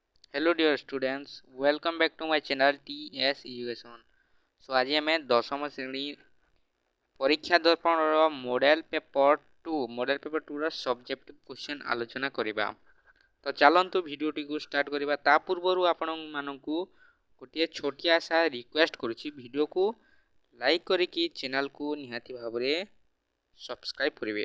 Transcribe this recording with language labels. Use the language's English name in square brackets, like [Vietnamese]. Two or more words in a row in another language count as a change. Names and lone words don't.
[English] Hello dear students, welcome back to my channel TS Education. [Odia] So ଆଜି ଆମ 10th ଶ୍ରେଣୀ ପରୀକ୍ଷା ଦର୍ପଣ [English] model paper [Odia] 2 [English] subjective question [Odia] ଆଲୋଚନା କରିବା। ତୋ ଚାଲନ୍ତୁ ଭିଡିଓଟି କୁ ଷ୍ଟାର୍ଟ କରିବା। ତା ପୂର୍ବରୁ ଆପଣ ମାନଙ୍କୁ ଗୋଟେ ଛୋଟିଆ ସା ରିକ୍ୱେଷ୍ଟ କରୁଛି, ଭିଡିଓ କୁ ଲାଇକ କରିକି ଚ୍ୟାନେଲ କୁ ନିହାତି ଭାବରେ ସବସ୍କ୍ରାଇବ କରିବେ।